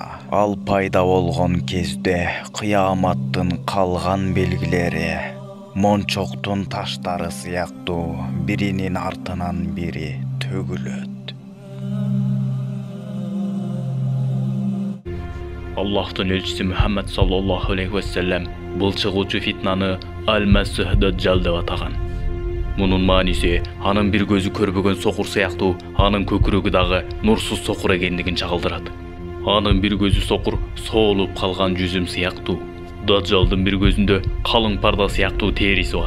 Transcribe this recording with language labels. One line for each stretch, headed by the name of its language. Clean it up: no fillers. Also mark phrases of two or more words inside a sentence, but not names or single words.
Kyrgyz: Ал пайда болгон кезде кыяматтын калган белгилери мончоктун таштары сыяктуу биринин артынан бири төгүлөт. Аллахтын элчиси Muhammed
Arabic: صلى الله عليه وسلم
Kyrgyz: бул чыгуучу фитнаны Аль-Масих Даджал деп атаган. Мунун мааниси анын бир көзү көрбөгөн сокур сыяктуу, анын көкүрөгү дагы нурсуз сокур экендигин чагылдырат. Анын бир көзү сокур, соолуп калган жүзүм сыяктуу. Даджалдын бир көзүндө калың парда сыяктуу териси бар.